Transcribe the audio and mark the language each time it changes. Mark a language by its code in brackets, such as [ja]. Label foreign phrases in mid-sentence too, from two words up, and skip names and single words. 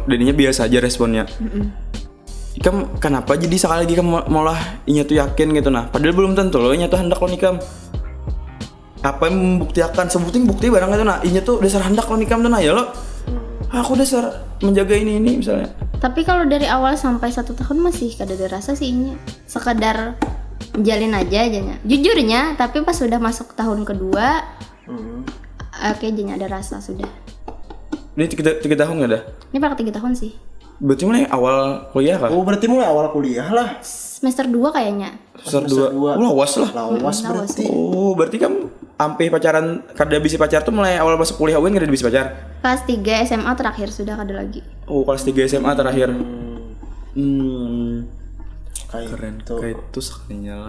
[bjn] Dan inya biasa aja responnya. Ikam kenapa jadi sekali lagi kamu malah inya tuh yakin gitu nah. Padahal belum tentu lo inya tuh hendak lo nikam. [id] Apa yang membuktikan? [bjn] Sebutin bukti barang itu nah. Inya tuh dasar hendak lo nikam tuh nah ya lo. Aku dasar menjaga ini misalnya. Tapi kalau dari awal sampai 1 tahun masih kada ada rasa sih inya. Sekadar jalin aja nya. Jujurnya, tapi pas sudah masuk tahun kedua, kayaknya ada rasa sudah. [id] Ini 3 tahun nggak ada? Ini pakai 3 tahun sih. [bjn] Berarti mulai awal kuliah kah? Oh, berarti mulai awal kuliah lah. [id] Semester 2 kayaknya. Semester 2. [bjn] Lawas lah. Lawas berarti. Oh, berarti kamu sampai pacaran kada bisa pacar tuh mulai awal masuk kuliah UN kada bisa pacar. Kelas 3 SMA terakhir sudah kada lagi. [id] Oh, kelas 3 SMA terakhir. Kayak Keren. itu. [bjn] Kayak itu sekalinya lah.